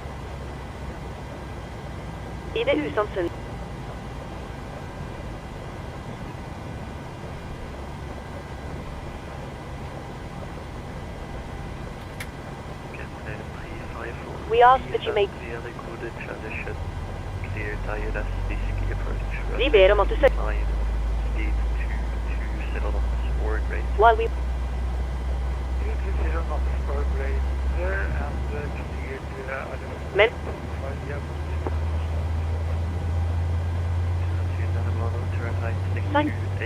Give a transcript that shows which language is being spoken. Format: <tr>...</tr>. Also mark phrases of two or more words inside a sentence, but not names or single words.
<en>Ide Hushamsen. We ask that you make...</en> <no>Vi ber om at du søker...</no> <en>While we...</en> <no>Men...</no> <en>Thank...</en>